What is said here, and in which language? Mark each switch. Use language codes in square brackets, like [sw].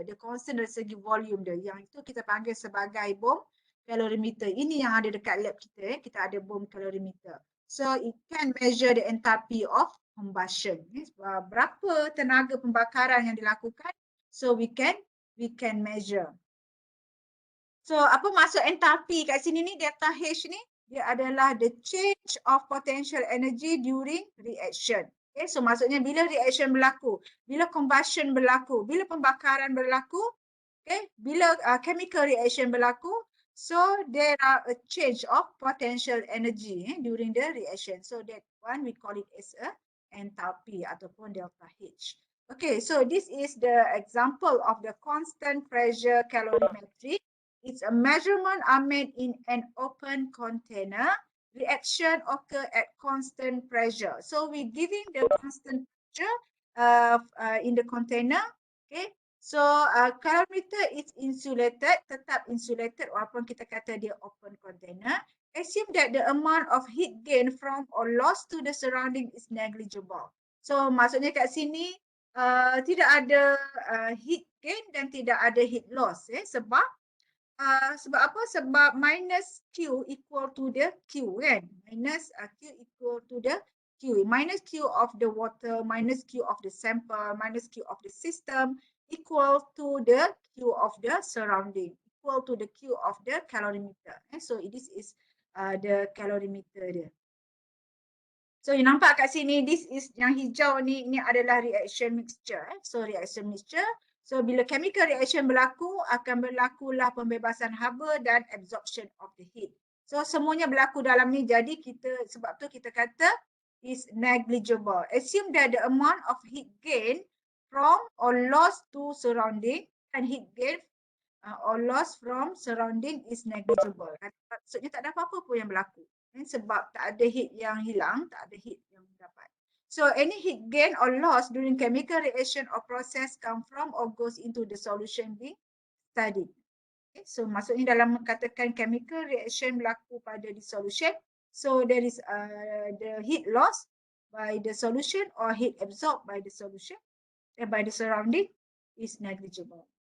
[ms] Dia constant dari segi volume dia. Yang itu kita panggil sebagai bom calorimeter. Ini yang ada dekat lab kita. Kita ada bom calorimeter. [en] So it can measure the enthalpy of combustion. [ms] Berapa tenaga pembakaran yang dilakukan. [en] So we can measure. [ms] So apa maksud enthalpy kat sini ni? [en] Delta H [ms] ni dia adalah [en] the change of potential energy during reaction. [ms] Okay, so maksudnya bila reaction berlaku, bila combustion berlaku, bila pembakaran berlaku, okay, bila chemical reaction berlaku, [en] so there are a change of potential energy during the reaction. So that one we call it as a enthalpy ataupun delta H. Okay, so this is the example of the constant pressure calorimetry. It's a measurement are made in an open container. Reaction occur at constant pressure. So we're giving the constant pressure in the container. Okay. So calorimeter is insulated, [ms] tetap insulated walaupun kita kata dia [en] open container. Assume that the amount of heat gain from or loss to the surrounding is negligible. [ms] So maksudnya kat sini tidak ada heat gain dan tidak ada heat loss. Sebab apa? Sebab minus Q equal to the Q kan. [en] Minus Q equal to the Q. Minus Q of the water, minus Q of the sample, minus Q of the system equal to the Q of the surrounding. Equal to the Q of the calorimeter. So this is the calorimeter dia. [ms] So you nampak kat sini, [en] this is [ms] yang hijau ni, ini adalah reaction mixture. So reaction mixture. So bila chemical reaction berlaku, akan berlakulah pembebasan haba dan [en] absorption of the heat. [ms] So semuanya berlaku dalam ni, jadi kita, sebab tu kita kata is negligible. [en] Assume that the amount of heat gain from or loss to surrounding and heat gain or loss from surrounding is negligible. [ms] Maksudnya tak ada apa-apa pun yang berlaku. Sebab tak ada heat yang hilang, tak ada heat yang dapat. [en] So any heat gain or loss during chemical reaction or process come from or goes into the solution being studied. Okay, so [ms] maksudnya dalam katakan chemical reaction berlaku pada [en] the solution, so there is the heat loss by the solution or heat absorbed by the solution by the surrounding is negligible.